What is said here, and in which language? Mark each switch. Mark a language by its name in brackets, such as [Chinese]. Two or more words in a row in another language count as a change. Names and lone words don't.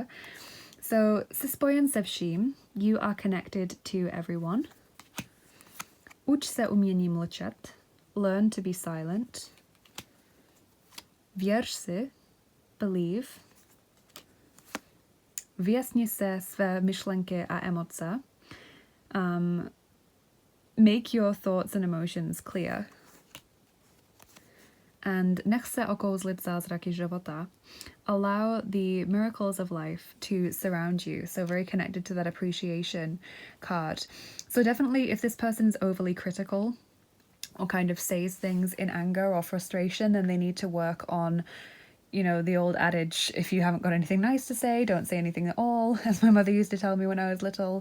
[English] So, [Czech] Sispojen se vším, [English] you are connected to everyone. [Czech] Uč se umění mlčet, [English] learn to be silent. [Czech] Věř si, believe. Vyjasni se své myšlenky a emoce. [English] Make your thoughts and emotions clear. [Czech] And nech se okouzlit zázraky života. [English] Allow the miracles of life to surround you. So very connected to that appreciation card. So definitely if this person's overly critical or kind of says things in anger or frustration, then they need to work on, you know, the old adage, if you haven't got anything nice to say, don't say anything at all, as my mother used to tell me when I was little.